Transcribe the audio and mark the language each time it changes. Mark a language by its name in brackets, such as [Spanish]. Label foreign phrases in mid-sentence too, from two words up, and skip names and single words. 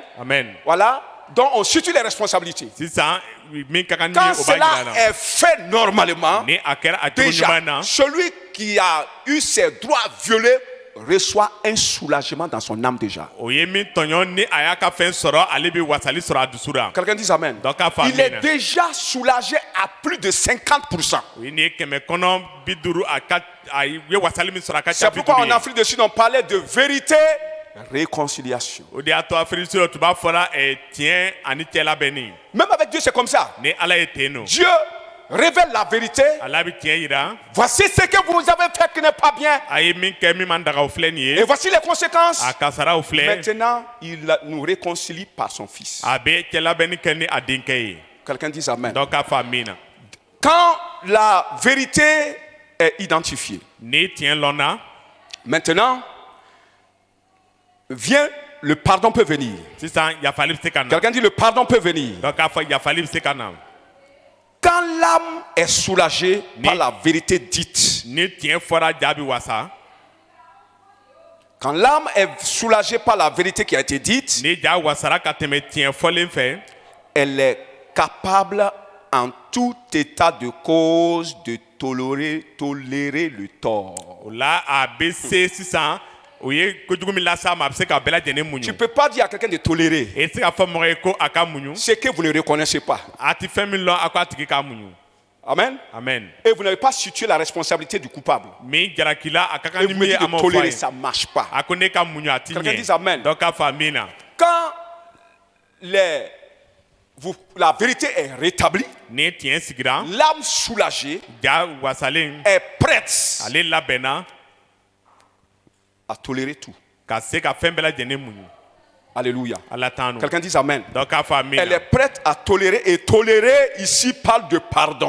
[French] Amen. Voilà. Donc on situe les responsabilités. [Bambara] Sisan min ka kan ni [French] Quand [Bambara] ye o b'a [French] cela [Bambara] jira la. [French] est fait normalement, [Bambara] Ni a kɛra a cogo [French] déjà, [Bambara] ɲuman na. [French] celui qui a eu ses droits violés reçoit un soulagement dans son âme déjà. [Bambara] O ye min tɔɲɔ ni a y'a ka fɛn sɔrɔ ale bɛ wasali sɔrɔ a dusu la. [French] Quelqu'un dit amen. [Bambara] Donc k'a fɔ [French] Il est [Bambara] amina. [French] déjà soulagé à plus de 50%. [Bambara] O ye nin ye 150 a ye wasali min sɔrɔ a ka ca [French] C'est pourquoi en [Bambara] 50 ye. [French] Afrique du Sud, on parlait de vérité, réconciliation. [Bambara] O de y'a to afiriki sɔrɔ tu b'a fɔra tiɲɛ ani cɛlabɛnni. [French] Même avec Dieu, c'est comme ça. [Bambara] Ni ala ye ten nɔ. [French] Dieu révèle la vérité. [Bambara] ala bɛ tiɲɛ yira. [French] Voici ce que vous avez fait qui n'est pas bien. [Bambara] A ye min kɛ min man daga o filɛ nin [French] Et [Bambara] ye. [French] voici les conséquences. [Bambara] A kasaraw filɛ. [French] Maintenant, il nous réconcilie par son Fils. [Bambara] A bɛ cɛlabɛnni kɛ ni a denkɛ ye. [French] Quelqu'un dit amen. [Bambara] Donc k'a fɔ a min na. [French] Quand la vérité est identifiée, [Bambara] Ni tiɲɛ lɔnna. [French] maintenant, le pardon peut venir. [Bambara] Sisan yafali bɛ se ka na. [French] Quelqu'un dit le pardon peut venir. [Bambara] Donc k'a fɔ yafali bɛ se ka na. [French] Quand l'âme est soulagée par la vérité dite, [Bambara] Ni tiɲɛ fɔra ja bɛ wasa. [French] quand l'âme est soulagée par la vérité qui a été dite, [Bambara] Ni ja wasara ka tɛmɛ tiɲɛ fɔlen fɛ. [French] elle est capable en tout état de cause de tolérer le tort. [Bambara] O la a bɛ se sisan o ye kojugu min las'a ma a bɛ se ka bɛɛ lajɛlen [French] Tu ne [Bambara] muɲu. [French] peux pas dire à quelqu'un de tolérer [Bambara] E tɛ se ka fɔ mɔgɔ ye ko a ka muɲu. [French] ce que vous ne reconnaissez pas. [Bambara] A tɛ fɛn min lɔn a ko a tigi k'a muɲu. [French] Amen. Amen. Et vous n'avez pas situé la responsabilité du coupable. [Bambara] Min jalaki la a ka kan [French] Et [Bambara] ni [French] vous [Bambara] min [French] me [Bambara] ye [French] dites [Bambara] a [French] de [Bambara] m'o fɔ a [French] tolérer, [Bambara] ye. [French] ça ne marche pas. [Bambara] A ko ne ka muɲu a tɛ [French] Quelqu'un dit [Bambara] ɲɛ. [French] amen. [Bambara] Donc k'a fɔ a min na. [French] Quand la vérité est rétablie, [Bambara] Ni tiɲɛ sigira. [French] l'âme soulagée [Bambara] Ja wasalen. [French] est prête [Bambara] Ale labɛnna [French] à tolérer tout. [Bambara] ka se ka fɛn bɛɛ lajɛlen muɲu. [French] Alléluia. [Bambara] Ala t'an nu. [French] Quelqu'un dit amen. [Bambara] Donc k'a fɔ a min [French] Elle [Bambara] na. [French] est prête à tolérer, et tolérer ici parle de pardon.